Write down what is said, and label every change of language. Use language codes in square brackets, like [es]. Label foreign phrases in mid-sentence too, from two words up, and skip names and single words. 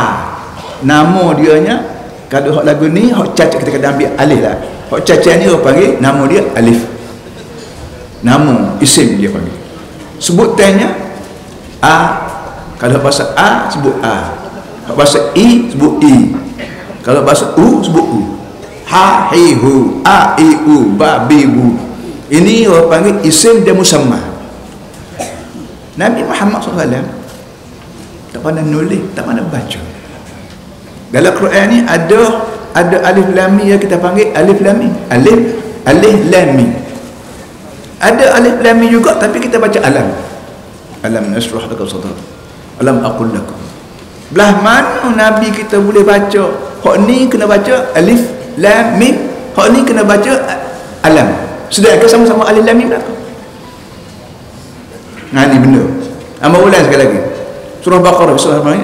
[ms] Nama dianya, kalau hak lagu ni hak cacat kita kena ambil alif lah. Hak cacat ni orang panggil nama dia alif. Nama isim dia panggil. Sebutannya a. Kalau bahasa a sebut a. Kalau bahasa i sebut i. Kalau bahasa u sebut u. Ha, hi, hu, a, i, u, ba, bi, bu. Ini orang panggil isim dia musamma. Nabi Muhammad SAW tak pandai nulis, tak pandai baca. Dalam Quran ni ada alif lam mim yang kita panggil alif lam mim. Alif lam mim. Ada alif lam mim juga tapi kita baca alam. [ar] ألم نشرح لك صدرك. ألم أقل لكم. [ms] Belah mana Nabi kita boleh baca? Hak ni kena baca alif lam mim, hak ni kena baca alam. Sedangkan sama-sama alif lam mim belaka. Nah ni benda. Ambil ulang sekali lagi. Surah Baqarah surah apa ni?